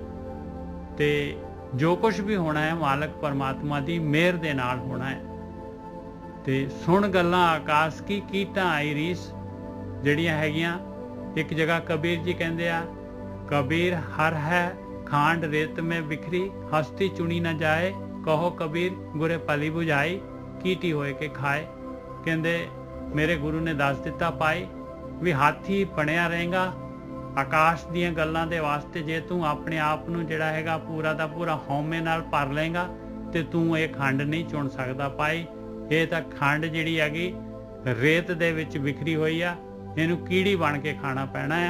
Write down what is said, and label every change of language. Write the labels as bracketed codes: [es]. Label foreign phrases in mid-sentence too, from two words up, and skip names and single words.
[pa] ਤੇ ਜੋ ਕੁਝ ਵੀ ਹੋਣਾ ਹੈ ਮਾਲਕ ਪਰਮਾਤਮਾ ਦੀ ਮਿਹਰ ਦੇ ਨਾਲ ਹੋਣਾ ਹੈ। ਤੇ ਸੁਣ ਗੱਲਾਂ ਆਕਾਸ਼ ਕੀ, ਕੀਟਾਂ ਆਈ ਰੀਸ ਜਿਹੜੀਆਂ ਹੈਗੀਆਂ। ਇੱਕ ਜਗ੍ਹਾ ਕਬੀਰ ਜੀ ਕਹਿੰਦੇ ਆ, [hi] कबीर हर है खांड रेत में बिखरी, हस्ती चुनी न जाए, कहो कबीर गुरे पली बुझाई, कीटी होए के खाए। [pa] ਕਹਿੰਦੇ ਮੇਰੇ ਗੁਰੂ ਨੇ ਦੱਸ ਦਿੱਤਾ ਪਾਈ ਵੀ ਹਾਥੀ ਬਣਿਆ ਰਹੇਗਾ ਆਕਾਸ਼ ਦੀਆਂ ਗੱਲਾਂ ਦੇ ਵਾਸਤੇ। ਜੇ ਤੂੰ ਆਪਣੇ ਆਪ ਨੂੰ ਜਿਹੜਾ ਹੈਗਾ ਪੂਰਾ ਦਾ ਪੂਰਾ ਹਉਮੈ ਨਾਲ ਭਰ ਲਏਗਾ ਤੇ ਤੂੰ ਇਹ ਖੰਡ ਨਹੀਂ ਚੁਣ ਸਕਦਾ ਭਾਈ। ਇਹ ਤਾਂ ਖੰਡ ਜਿਹੜੀ ਹੈਗੀ ਰੇਤ ਦੇ ਵਿੱਚ ਵਿਖਰੀ ਹੋਈ ਆ, ਇਹਨੂੰ ਕੀੜੀ ਬਣ ਕੇ ਖਾਣਾ ਪੈਣਾ ਆ।